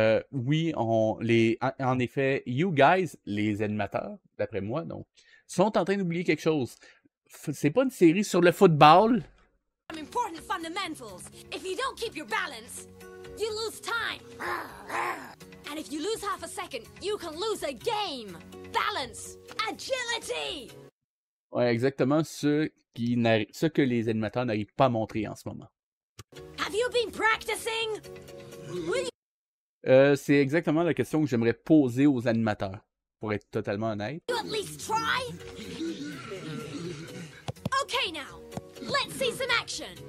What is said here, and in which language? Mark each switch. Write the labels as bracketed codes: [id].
[fr] Oui, en effet, [en] you guys, [fr] les animateurs, d'après moi, donc, sont en train d'oublier quelque chose. C'est pas une série sur le football. [en] some important fundamentals. If you don't keep your balance, you lose time. And if you lose half a second, you can lose a game. Balance, agility. [fr] Ouais, exactement ce que les animateurs n'arrivent pas à montrer en ce moment. [en] Have you been practicing? [fr] C'est exactement la question que j'aimerais poser aux animateurs, pour être totalement honnête. [en] You at least try? Okay now, let's see some action.